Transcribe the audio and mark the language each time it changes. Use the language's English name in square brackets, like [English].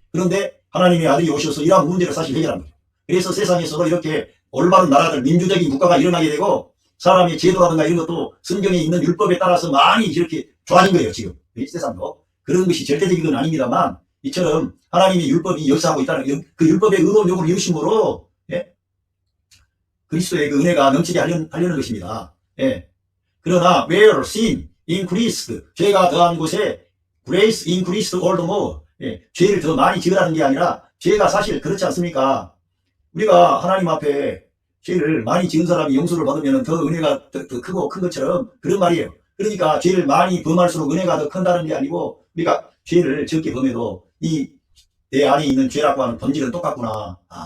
[Korean] 그런데 하나님의 아들이 오셔서 이러한 문제를 사실 해결한 거죠. 그래서 세상에서도 이렇게 올바른 나라들, 민주적인 국가가 일어나게 되고, 사람의 제도라든가 이런 것도 성경에 있는 율법에 따라서 많이 이렇게 좋아진 거예요, 지금. 이 세상도. 그런 것이 절대적인 건 아닙니다만, 이처럼 하나님의 율법이 역사하고 있다는, 그 율법의 의로운 요구를 이루심으로, 예? 그리스도의 그 은혜가 넘치게 하려는 것입니다. 예. 그러나, [English] where sin increased, [Korean] 죄가 더한 곳에 [English] grace increased all the more, 예. [Korean] 죄를 더 많이 지으라는 게 아니라, 죄가 사실 그렇지 않습니까? 우리가 하나님 앞에 죄를 많이 지은 사람이 용서를 받으면 더 은혜가 더 크고 큰 것처럼 그런 말이에요. 그러니까 죄를 많이 범할수록 은혜가 더 큰다는 게 아니고, 우리가 죄를 적게 범해도 이 내 안에 있는 죄라고 하는 본질은 똑같구나.